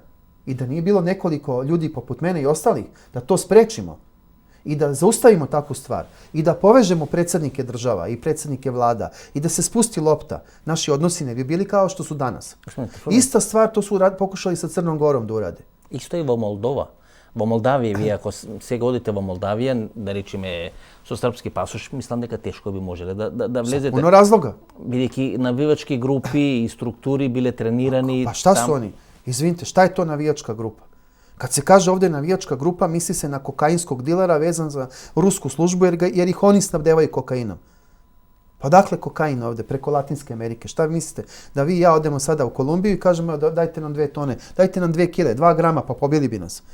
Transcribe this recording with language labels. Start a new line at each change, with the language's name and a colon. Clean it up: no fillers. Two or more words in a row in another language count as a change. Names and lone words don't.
Serbian: I da nije bilo nekoliko ljudi poput mene i ostalih, da to sprečimo i da zaustavimo takvu stvar i da povežemo predsjednike država i predsjednike vlada i da se spusti lopta, naši odnosi ne bi bili kao što su danas. Ista stvar to su pokušali sa Crnom Gorom da urade.
Macedonian: Исто и во Молдова. Во Молдавија, вие ако сега одите во Молдавија, да речеме со српски пасош, мислам дека тешко би можеле да влезете.
Serbian: Puno razloga.
Macedonian: Бидејќи навивачки групи и структури биле тренирани.
Serbian: Pa šta su oni? Izvinite, šta je to navijačka grupa? Kad se kaže ovdje navijačka grupa, misli se na kokainskog dilera vezan za rusku službu jer ih oni snabdevaju kokainom. Pa dakle kokain ovdje, preko Latinske Amerike. Šta vi mislite? Da vi i ja odemo sada u Kolumbiju i kažemo dajte nam 2 tone, dajte nam 2 kile, 2 grama, pa pobili bi nas.